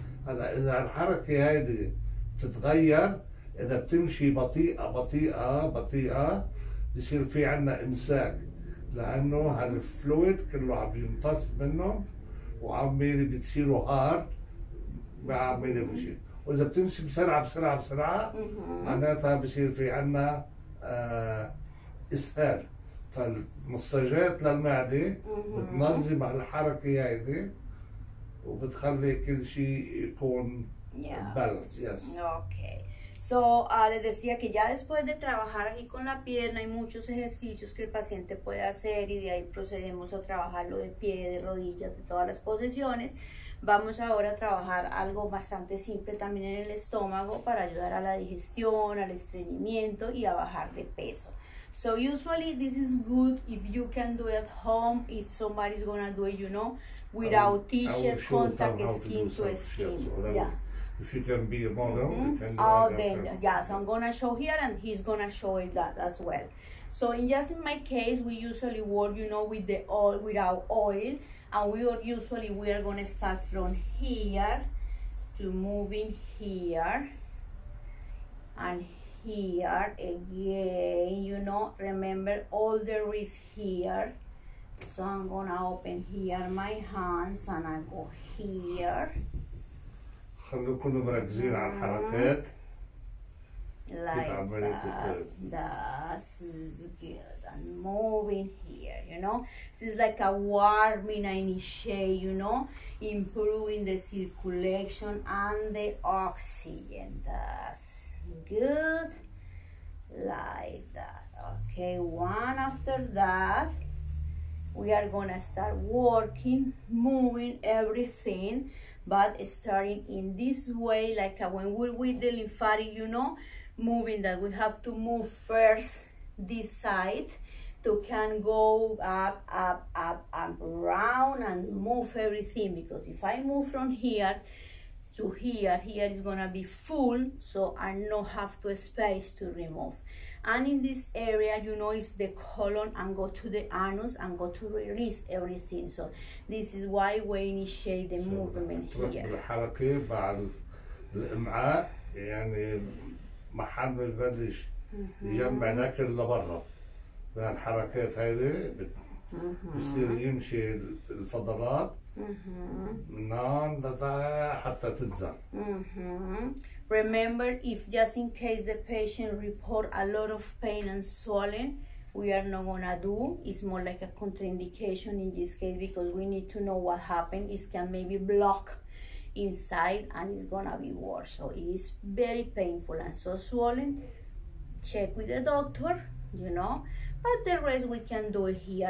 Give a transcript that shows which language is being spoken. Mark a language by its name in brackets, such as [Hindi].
[Arabic] هلا إذا الحركة هيدي بتتغير إذا بتمشي بطيئة بصير في عنا إمساك لأنه هالفلويد كله عم يمتص منهم وعمالي بتصيروا هارد ما عمالي بمشي وإذا بتمشي بسرعة معناتها بصير في عنا إسهال. فالمساجات للمعدة بتنظم الحركة هيدي وبتخلي كل شيء يكون بالانس. [English] Okay. [Spanish] So, les decía que ya después de trabajar aquí con la pierna hay muchos ejercicios que el paciente puede hacer y de ahí procedemos a trabajarlo de pie, de rodillas, de todas las posiciones. Vamos ahora a trabajar algo bastante simple también en el estómago para ayudar a la digestión, al estreñimiento y a bajar de peso. [English] So usually this is good if you can do it at home, if somebody's gonna do it, you know, without t-shirt, contact, skin to skin. Yeah. If you can be a model, you can do then, yeah, so I'm gonna show here and he's gonna show it that as well. So in my case, we usually work, you know, with the oil, without oil, and we are gonna start from here to moving here and here again, you know, remember all the wrist here. So I'm gonna open here my hands and I go here. [Arabic] خلوا كلهم مركزين على الحركات. [English] like that. That's good. And moving here, you know. This is like a warming and initiate, you know, improving the circulation and the oxygen. That's good. Like that. Okay, one after that, we are gonna start working, moving everything, but starting in this way, like when we're with the lymphatic, you know, moving that we have to move first this side to can go up, around and move everything, because if I move from here to here, here is gonna be full, so I don't have to space to remove. And in this area, you know, is the colon and go to the anus and go to release everything. So this is why we initiate the movement here. [Arabic] الحركة بعد الإمعاء يعني محل ببلش يجمع الأكل لبرا. فالحركات هذه بصير يمشي الفضلات من هون حتى تتزن. [English] Remember, if just in case the patient report a lot of pain and swelling, we are not gonna do. It's more like a contraindication in this case, because we need to know what happened. It can maybe block inside and it's gonna be worse. So it is very painful and so swollen. Check with the doctor, you know, but the rest we can do it here.